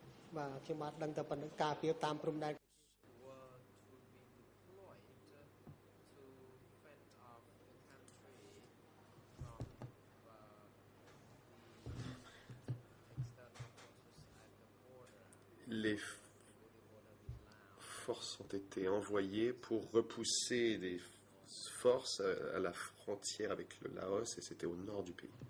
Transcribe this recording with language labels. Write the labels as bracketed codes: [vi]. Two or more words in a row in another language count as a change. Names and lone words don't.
[km] បាទខ្ញុំបាទដឹងតែប៉ុណ្្នឹងការពារតាមព្រំដែន [fr] Les forces ont été envoyées pour repousser des forces à la frontière avec le Laos et c'était au nord du pays.